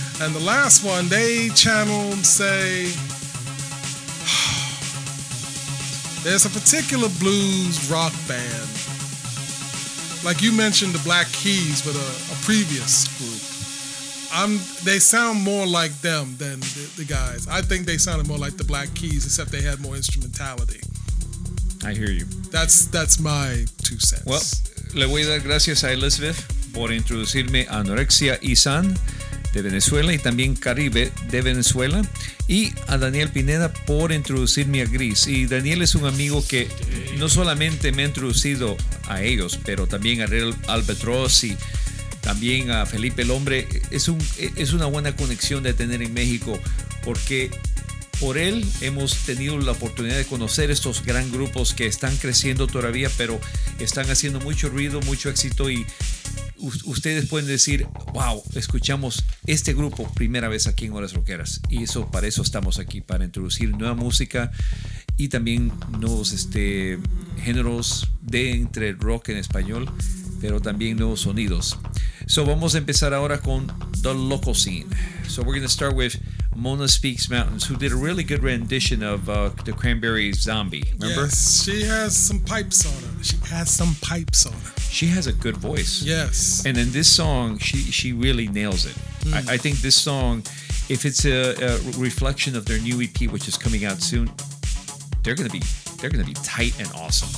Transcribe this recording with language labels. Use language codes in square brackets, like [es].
[en] And the last one, they channeled, say, there's a particular blues rock band. Like you mentioned the Black Keys with a previous group. They sound more like them than the guys. I think they sounded more like the Black Keys, except they had more instrumentality. I hear you. That's my two cents. [es] Well, le voy a dar gracias a Elizabeth por introducirme a Anorexia y San de Venezuela y también Caribe de Venezuela, y a Daniel Pineda por introducirme a Gris. Y Daniel es un amigo que no solamente me ha introducido a ellos, pero también a Real Albatross y también a Felipe el Hombre. Es una buena conexión de tener en México, porque por él hemos tenido la oportunidad de conocer estos gran grupos que están creciendo todavía, pero están haciendo mucho ruido, mucho éxito, y ustedes pueden decir, wow, escuchamos este grupo primera vez aquí en Horas Rockeras. Y eso, para eso estamos aquí, para introducir nueva música y también nuevos géneros de entre rock en español, pero también nuevos sonidos. So vamos a empezar ahora con The Local Scene. [en] So we're going to start with Mona Speaks Mountains, who did a really good rendition of the Cranberries' Zombie. Remember? Yes, she has some pipes on her. She has a good voice. Yes. And in this song, she really nails it. I think this song, if it's a reflection of their new EP, which is coming out soon, they're gonna be tight and awesome.